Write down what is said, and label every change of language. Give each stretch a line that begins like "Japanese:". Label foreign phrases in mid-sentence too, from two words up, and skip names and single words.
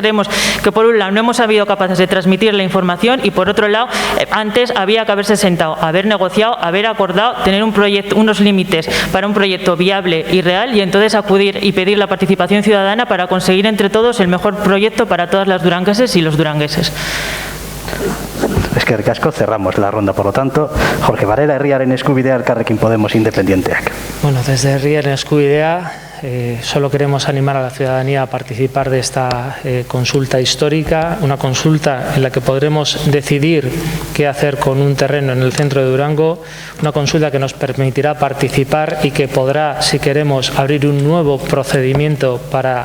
Spanish: Entonces creemos que por un lado no hemos sido capaces de transmitir la información y y por otro lado, antes había que haberse sentado, haber negociado, haber acordado, tener un proyecto, unos límites para un proyecto viable y real, y entonces acudir y pedir la participación ciudadana para conseguir entre todos el mejor proyecto para todas las durangueses y los durangueses.
Basque: Eskerrik asko,
Spanish: cerramos la ronda, por lo tanto. Jorge Varela, Herriaren Eskubidea, Elkarrekin Podemos Independienteak. Bueno, desde Herriaren Eskubidea solo queremos animar a la ciudadanía a participar de esta consulta histórica, una consulta en la que podremos decidir qué hacer con un terreno en el centro de Durango, una consulta que nos permitirá participar y que podrá, si queremos, abrir un nuevo procedimiento para,